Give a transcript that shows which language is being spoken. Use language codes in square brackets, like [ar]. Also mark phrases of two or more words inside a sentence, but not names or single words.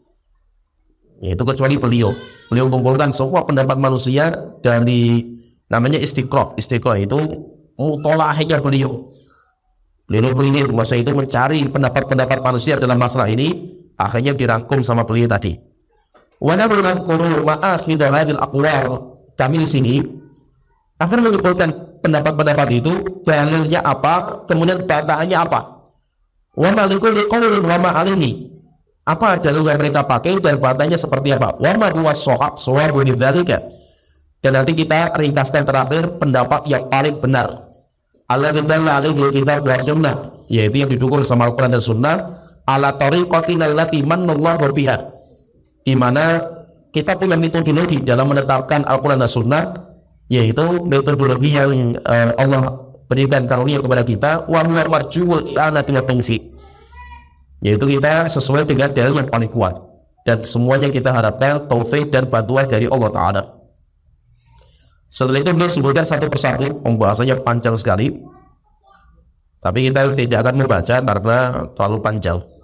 [id] Yaitu kecuali beliau mengumpulkan semua pendapat manusia dari namanya istiqra. Istiqra itu mutolahnya beliau ini masa itu mencari pendapat-pendapat manusia dalam masalah ini, akhirnya dirangkum sama beliau tadi. [ar] ونبين مآخذ هذه الأقوال. [id] Kami di sini akan mengumpulkan pendapat-pendapat itu, dalilnya apa, kemudian bantahannya apa. [ar] وما لكل قول وما عليه. [id] Apa dalil yang mereka pakai dan bantahannya seperti apa. [ar] وما هو الصواب لذلك. [id] Dan nanti kita ringkaskan terakhir pendapat yang paling benar. [ar] الذي دل عليه كتاب وسنة, [id] yaitu yang didukung sama Al-Qur'an dan Sunnah, [ar] على طريقتنا التي من الله بها. [id] Di mana kita punya metodologi dalam menetapkan Al-Quran dan Sunnah, yaitu metodologi yang Allah berikan karunia kepada kita, [ar] وهو مرجو الإعانة والتوفيق, [id] yaitu kita sesuai dengan dalil yang paling kuat, dan semuanya kita harapkan taufik dan bantuan dari Allah Ta'ala. Setelah itu beliau sebutkan satu persatu, pembahasannya panjang sekali, tapi kita tidak akan membaca karena terlalu panjang.